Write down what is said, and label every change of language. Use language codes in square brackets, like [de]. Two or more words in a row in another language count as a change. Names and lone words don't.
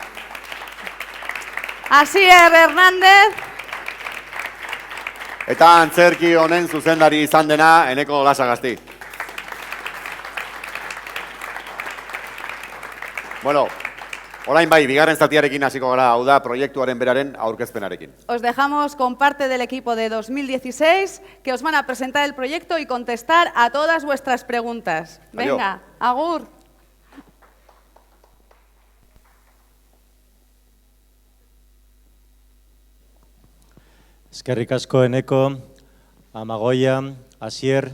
[eu] Asier Hernández, eta antzerki honen zuzendari izan dena Eneko Lasa Gazti. Bueno, orain bai, bigarren zatiarekin hasiko gara, hau da proiektuaren beraren aurkezpenarekin. [es] os dejamos con parte del equipo de 2016 que os van a presentar el proyecto y contestar a todas vuestras preguntas. Adiós. Venga, [eu] agur. Eskerrik asko, Eneko, Amagoia, Asier.